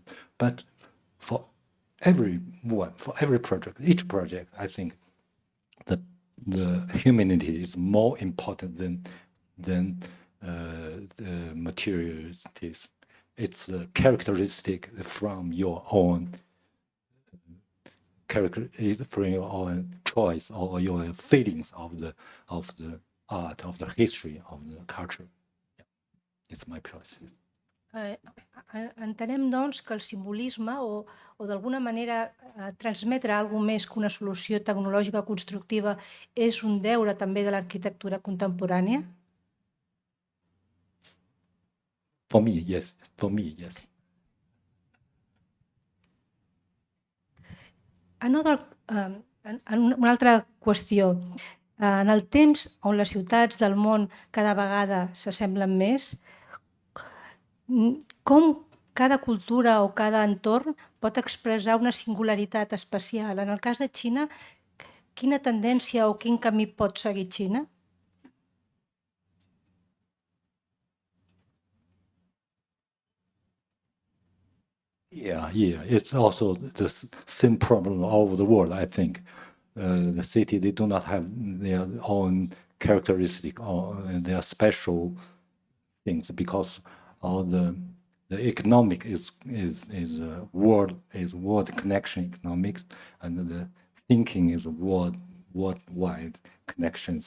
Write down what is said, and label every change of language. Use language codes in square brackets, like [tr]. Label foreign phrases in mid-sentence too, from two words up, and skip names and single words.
[en] But for everyone, for every project, each project, I think the humanity is more important than the materialities. It's a characteristic from your own from your own choice or your feelings of the art, of the history, of the culture. Yeah. It's my process. [ca] Entenem, doncs, que el simbolisme o d'alguna manera transmetre alguna més que una solució tecnològica constructiva és un deure també de l'arquitectura contemporània? [en] For me, yes. For me, yes. [ca] Una altra qüestió. En el temps on les ciutats del món cada vegada s'assemblen més, com cada cultura o cada entorn pot expressar una singularitat especial? En el cas de Xina, quina tendència o quin camí pot seguir Xina? [en] Yeah. It's also the same problem all over the world, I think. The city, they do not have their own characteristic or their special things because all the economic is world connection economics, and the thinking is worldwide connections.